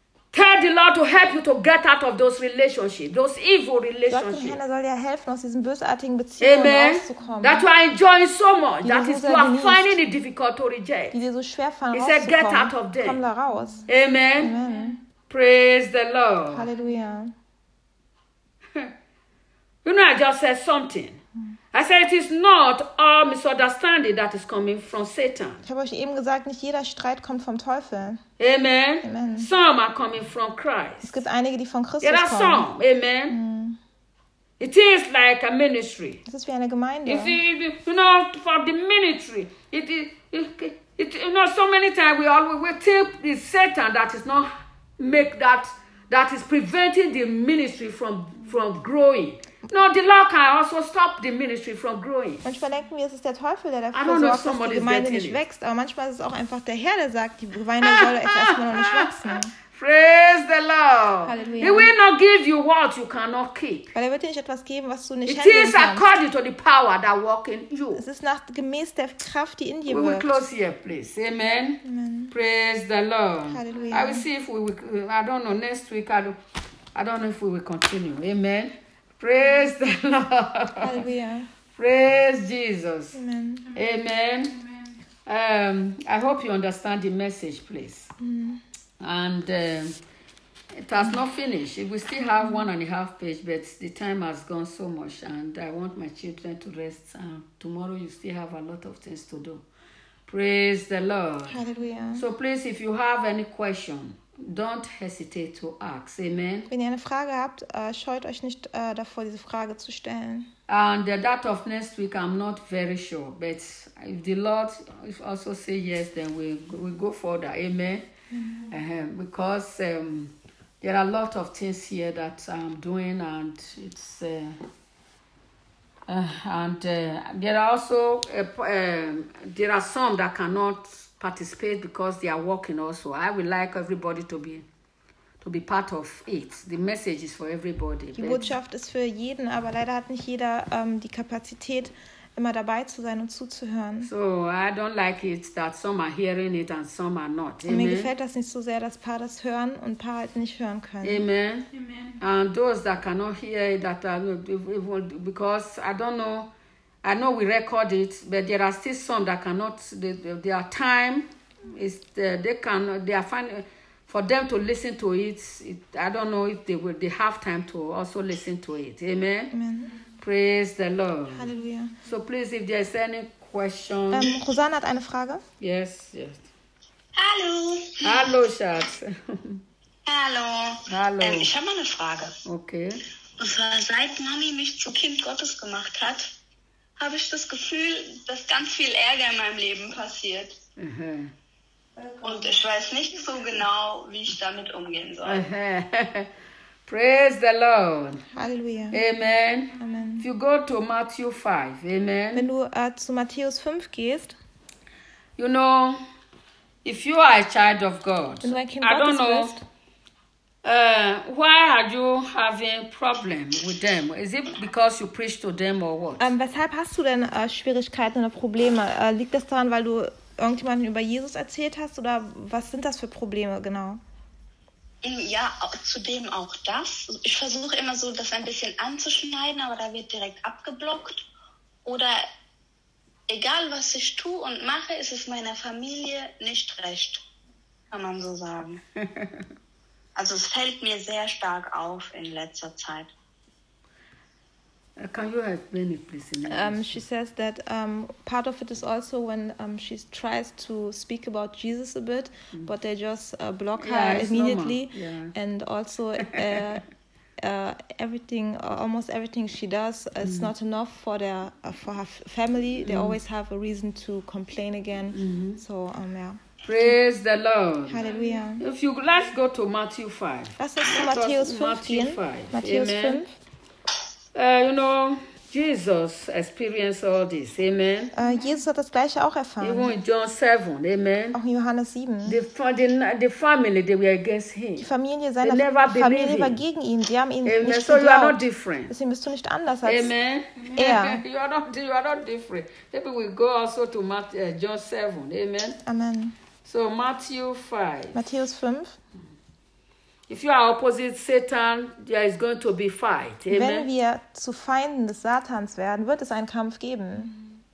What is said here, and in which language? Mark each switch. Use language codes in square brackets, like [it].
[en] Tell the Lord to help you to get out of those relationships, those evil relationships. [de] Gott, der soll dir helfen, aus diesen bösartigen Beziehungen rauszukommen. [en] That you are enjoying so much, that is you are finding it difficult to reject. [de] Die dir so schwer fallen, [en] He said, get out of them. [de] Komm da raus. [en] Amen. Amen. Praise the Lord. Hallelujah. You know, I just said something. I said it is not all misunderstanding that is coming from Satan. [de] Ich habe euch eben gesagt, nicht jeder Streit kommt vom Teufel. [en] Amen. Amen. Some are coming from Christ. [de] Es gibt einige, die von Christus [en] yeah, that's [de] kommen. [en] Some. Amen. Mm. It is like a ministry. [de] Es ist wie eine Gemeinde. [en] You know, for the ministry, you know, so many times we think it's Satan that is not make that is preventing the ministry from growing. No, the Lord can also stop the ministry from growing. [de] Manchmal denken wir, es ist der Teufel, der dafür sorgt, dass die Gemeinde nicht wächst. Aber manchmal ist es auch einfach der Herr, der sagt, die Gemeinde soll erstmal noch nicht wachsen. [en] Praise the Lord. [de] Halleluja. [en] He will not give you what you cannot keep. [de] Weil er wird dir nicht etwas geben, was du nicht [en] It [de] handeln [en] is according to the power that work in you. [de] Es ist nach gemäß der Kraft, die in dir wirkt. [en] We will close here, please. Amen. Amen. Praise the Lord. [de] Halleluja. [en] I will see if we will, I don't know, next week, I don't know if we will continue. Amen. Praise the Lord. Hallelujah. Praise Jesus. Amen. Amen. Amen. I hope you understand the message, please. Mm. And it has not finished. We still have 1.5 page, but the time has gone so much. And I want my children to rest. Tomorrow you still have a lot of things to do. Praise the Lord. Hallelujah. So please, if you have any question, don't hesitate to ask. Amen. [de] Wenn ihr eine Frage habt, scheut euch nicht davor, diese Frage zu stellen. [en] And that of next week, I'm not very sure. But if the Lord also say yes, then we go further. Amen. Mm-hmm. Because there are a lot of things here that I'm doing, and it's there are some that cannot participate because they are working also. I would like everybody to be part of it. The message is for everybody. [de] Die Botschaft ist für jeden, aber leider hat nicht jeder die Kapazität, immer dabei zu sein und zuzuhören. [en] So, I don't like it that some are hearing it and some are not. [de] Und mir gefällt das nicht so sehr, dass paar das hören und paar halt nicht hören können. [en] Amen. Amen. And those that cannot hear it, that are, because I don't know, I know we record it, but there are still some that cannot, their time is, they can, they are fine. For them to listen to it, I don't know if they will, they have time to also listen to it. Amen? Amen. Praise the Lord. Hallelujah. So please, if there is any question. [de] Rosanna hat eine Frage. [en] Yes, yes. [de] Hallo. Hallo, Schatz. Hallo. Hallo. Ich habe mal eine Frage. [en] Okay. [de] Und zwar, seit Mami mich zu Kind Gottes gemacht hat, habe ich das Gefühl, dass ganz viel Ärger in meinem Leben passiert. Und ich weiß nicht so genau, wie ich damit umgehen soll. [en] Praise the Lord. Hallelujah. Amen. Amen. If you go to Matthew 5, amen. Wenn du zu Matthäus 5 gehst. You know, if you are a child of God, wenn du ein Kind Gottes bist, Why are you having problem with them? Is it because you preach to them or what? [de] Weshalb hast du denn Schwierigkeiten oder Probleme? Liegt das daran, weil du irgendjemanden über Jesus erzählt hast? Oder was sind das für Probleme genau? Ja, zudem auch das. Ich versuche immer so, das ein bisschen anzuschneiden, aber da wird direkt abgeblockt. Oder egal, was ich tue und mache, ist es meiner Familie nicht recht, kann man so sagen. Also es fällt mir sehr stark auf in letzter Zeit. [en] Can you help me, please? She says that part of it is also when she tries to speak about Jesus a bit, but they just block her immediately. Yeah. And also everything, almost everything she does is not enough for her family. They always have a reason to complain again. Mm-hmm. So, yeah. Praise the Lord. Hallelujah. If you, let's go to Matthew 5. [de] Das ist Matthäus 15. [en] Matthew 5. You know, Jesus experienced all this. Amen. [de] Jesus hat das gleiche auch erfahren. [en] Even in John 7. Amen. [de] Auch in Johannes 7. [en] The family, they were against him. [de] Die Familie seiner Familie war gegen ihn. Die haben ihn [en] amen. [de] Nicht so geglaubt. [en] You are not different. [de] Deswegen bist du nicht anders [en] amen. [de] Als [en] amen. [de] Er. [en] You are not different. Maybe we go also to John 7. Amen. Amen. So Matthew 5. [de] Matthäus 5. [en] If you are opposite Satan, there is going to be fight. Amen. [de] Wenn wir zu Feinden des Satans werden, wird es einen Kampf geben.